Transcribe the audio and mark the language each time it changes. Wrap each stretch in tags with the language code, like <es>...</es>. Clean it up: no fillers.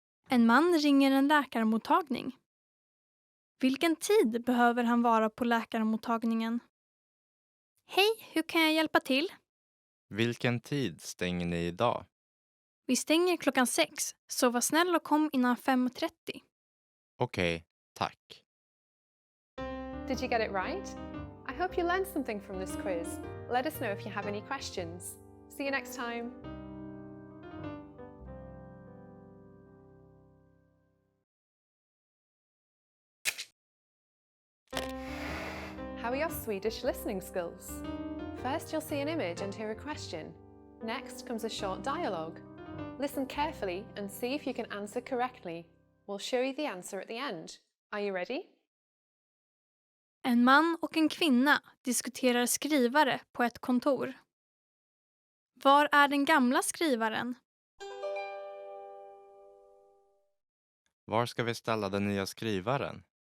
<sv>En man ringer en läkarmottagning. Vilken tid behöver han vara på läkarmottagningen? Hej, hur kan jag hjälpa till? Vilken tid stänger ni idag? Vi stänger 6:00, så var snäll och kom innan 5:30. Okej, tack.</sv> <en>Did you get it right? I hope you learned something from this quiz. Let us know if you have any questions. See you next time. How are your Swedish listening skills? First, you'll see an image and hear a question. Next comes a short dialogue. Listen carefully and see if you can answer correctly. We'll show you the answer at the end. Are you ready?</en> <sv>En man och en kvinna diskuterar skrivare på ett kontor. Var är den gamla skrivaren? Var ska vi ställa den nya skrivaren?</sv>